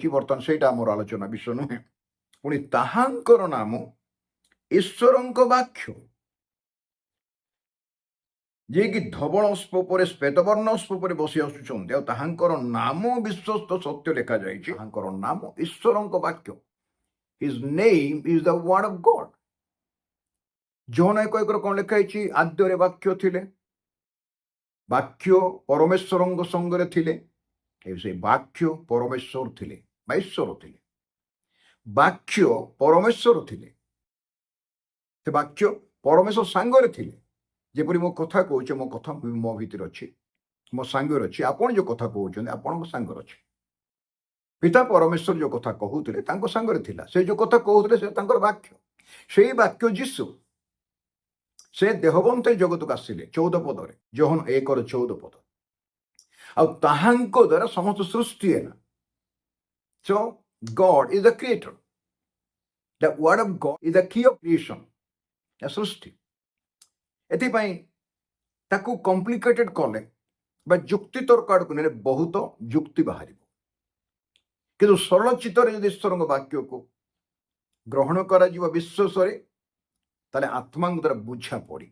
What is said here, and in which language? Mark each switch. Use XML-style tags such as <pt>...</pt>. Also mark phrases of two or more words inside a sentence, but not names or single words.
<or>ବର୍ତ୍ତମାନ ସେଇଟା ଆମର ଆଲୋଚନା ବିଷୟ ନୁହେଁ। ପୁଣି ତାହାଙ୍କର ନାମ ଈଶ୍ୱରଙ୍କ ବାକ୍ୟ, ଯିଏକି ଧବଳ ଅଶ୍ବ ଉପରେ ଶ୍ଵେତବର୍ଣ୍ଣ ଅଶ୍ବ ଉପରେ ବସି ଆସୁଛନ୍ତି, ଆଉ ତାହାଙ୍କର ନାମ ବିଶ୍ୱସ୍ତ ସତ୍ୟ ଲେଖାଯାଇଛି। ତାହାଙ୍କର ନାମ ଈଶ୍ୱରଙ୍କ ବାକ୍ୟ।</or> <en>His name is the word of God.</en> <or>ଯୋହନ 1:1 କଣ ଲେଖା ହେଇଛି? ଆଦ୍ୟରେ ବାକ୍ୟ ଥିଲେ, ବାକ୍ୟ ପରମେଶ୍ୱରଙ୍କ ସଙ୍ଗରେ ଥିଲେ, ସେ ବାକ୍ୟ ପରମେଶ୍ୱର ଥିଲେ ବା ଈଶ୍ୱର ଥିଲେ। ବାକ୍ୟ ପରମେଶ୍ୱର ଥିଲେ, ସେ ବାକ୍ୟ ପରମେଶ୍ୱର ସାଙ୍ଗରେ ଥିଲେ। ଯେପରି ମୋ କଥା କହୁଛେ, ମୋ କଥା ମୋ ଭିତରେ ଅଛି, ମୋ ସାଙ୍ଗରେ ଅଛି। ଆପଣ ଯୋଉ କଥା କହୁଛନ୍ତି ଆପଣଙ୍କ ସାଙ୍ଗରେ ଅଛି। ପିତା ପରମେଶ୍ୱର ଯୋଉ କଥା କହୁଥିଲେ ତାଙ୍କ ସାଙ୍ଗରେ ଥିଲା। ସେ ଯୋଉ କଥା କହୁଥିଲେ ସେ ତାଙ୍କର ବାକ୍ୟ। ସେଇ ବାକ୍ୟ ଯୀଶୁ, ସେ ଦେହବନ୍ତ ଜଗତକୁ ଆସିଲେ 14 ପଦରେ, ଯୋହନ 1:14 ପଦ। ଆଉ ତାହାଙ୍କ ଦ୍ୱାରା ସମସ୍ତ ସୃଷ୍ଟି ହେଲା।</or> <en>So God is the creator. The word of God is the key of creation.</en> <or>ସୃଷ୍ଟି। ଏଥିପାଇଁ ତାକୁ କମ୍ପ୍ଲିକେଟେଡ୍ କଲେ ବା ଯୁକ୍ତି ତର୍କ ଆଡ଼କୁ ନେଲେ ବହୁତ ଯୁକ୍ତି ବାହାରିବ। କିନ୍ତୁ ସରଳ ଚିତ୍ତରେ ଯଦି ଈଶ୍ୱରଙ୍କ ବାକ୍ୟକୁ ଗ୍ରହଣ କରାଯିବ ବିଶ୍ୱାସରେ, ତାହେଲେ ଆତ୍ମାଙ୍କ ଦ୍ୱାରା ବୁଝା ପଡ଼ି।</or>